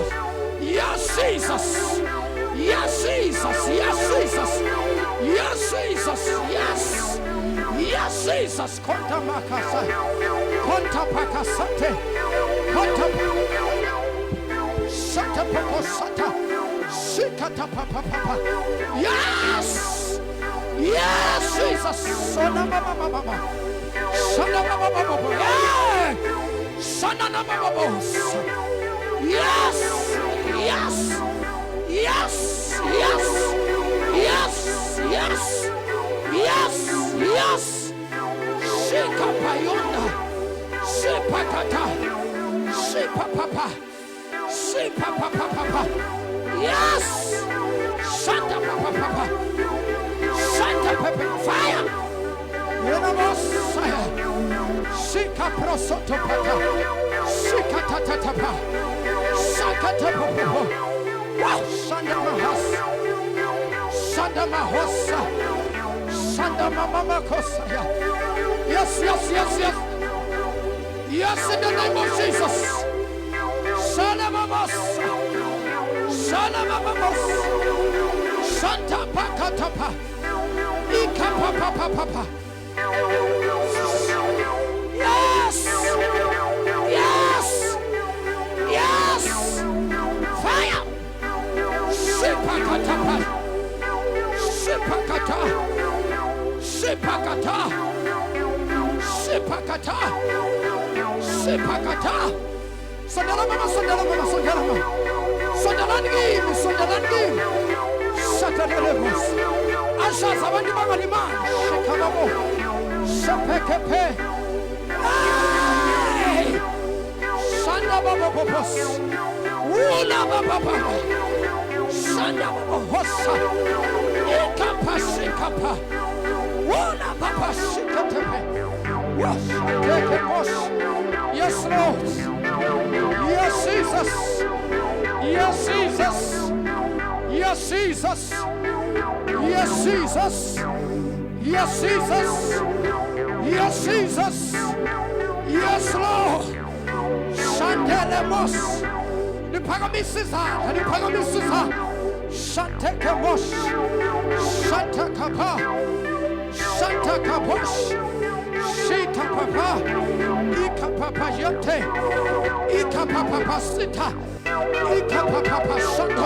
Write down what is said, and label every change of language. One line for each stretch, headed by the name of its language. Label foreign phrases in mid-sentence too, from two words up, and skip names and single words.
English: Yes, Jesus. Yes, Jesus. Yes, Jesus. Yes, Jesus. Yes. Yes, Jesus. Konta makasa. Konta pakasate. Konta. Shata pakosata. Shikata papa papa. Yes. Yes, Jesus. Sona mama mama. Sona mama mama. Yeah. Sona mama mama. Yes. Yes. Yes. Yes. Yes, yes, yes, yes. Shika payonda, Shipakata. Shipapapa. Shipapapapa. Yes. Shanta papa. Shanta papa. Fire. Yenamosaya. Shika prosotopata. Shika tatatapa. Shakatapopo. Wow. Shanda mahas. Shanda mahosa. Shanda mama kosaya. Yes. Yes, in the name of Jesus. Shalabamos. Shanta pakatapa. Ikapapapapa. Yes. Fire. Shipakatapa. Sondalan game. Shatalemos. Asha sabandi magalima. Shekababo. Shepekepe. Shanda babo popos. Ula baba. Shanda babo hossa. Ikapa shikapa. Ula baba shikatepe. Yes, take it, boss. Yes, Lord. Yes, Jesus. Yes, Jesus. Yes, Jesus. Yes, Jesus. Yes, Jesus. Yes, Jesus. Yes, Lord. Shantelemos. The Pagamisiza. Shantekemos. Shantakapa. Shantakaposh. Shita papa. Ika papa yote. Ika papa sita. Ika papa shanto.